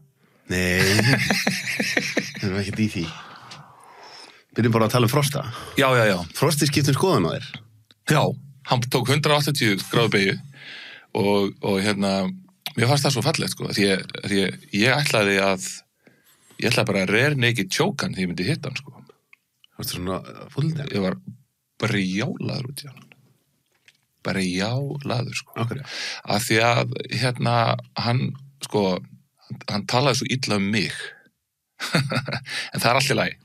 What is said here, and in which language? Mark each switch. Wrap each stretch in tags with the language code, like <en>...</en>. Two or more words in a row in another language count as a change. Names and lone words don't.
<is>Nei, við erum ekkert í því. Byrjum bara að tala Frosta. Já. Frosti skiptum skoðun á þér. Já, hann tók 180 gráðu beygju og mér fannst það svo fallegt, sko, því ég ætlaði bara að</is> <en>rare naked choke</en> <is>hann því ég myndi hitta hann, sko. Varstu svona fullnir? Ég var brjálaður út í hann. Brjálaður, sko. Okkur, Af því að, hann talaði svo illa um mig. En það allt í lagi.</is>